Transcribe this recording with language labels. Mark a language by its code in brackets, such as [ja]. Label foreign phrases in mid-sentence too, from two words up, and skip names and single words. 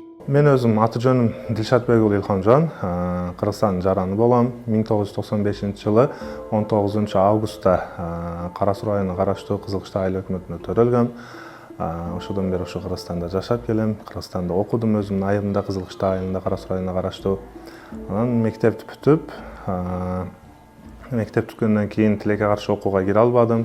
[ky] Мен өзім аты жөнім Дилшатбек Илхамжан, Қырғызстан жараны болам. 1995 жылы 19 августта Қарасу районуна караштуу Кызылкыштак айыл өкмөтүнө төрөлгөм. Ошодон бери ошо Кыргызстанда жашап келем. Кыргызстанда окудум өзүмдүн айылымда, Кызылкыштак айылында, Карасу районуна караштуу. Анан мектепти бүтүп, мектеп бүткөндөн кийин тилекке каршы окууга кире албадым.